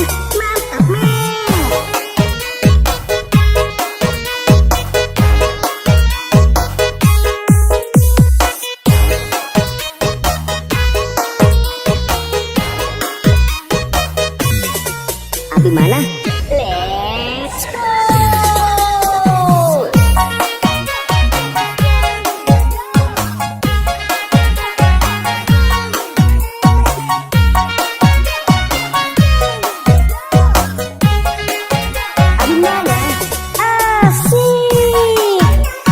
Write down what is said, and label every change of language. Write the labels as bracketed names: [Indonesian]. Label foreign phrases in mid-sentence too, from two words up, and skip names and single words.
[Indonesian] Mantap, Mem. Abi mana? [English] Let's go. [Indonesian] Abi mana? Asik.